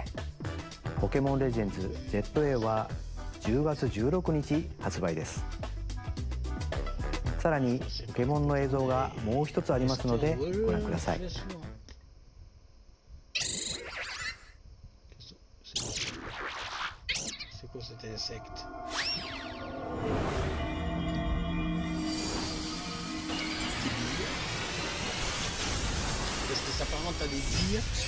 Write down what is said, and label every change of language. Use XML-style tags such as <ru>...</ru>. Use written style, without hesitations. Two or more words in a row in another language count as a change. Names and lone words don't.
<ja>ポケモンレジェンズ ZA は10月16日発売です。さらにポケモンの映像がもう一つありますのでご覧ください。</ja> <fr>Est-ce que ça s'apparente à des dires?</fr>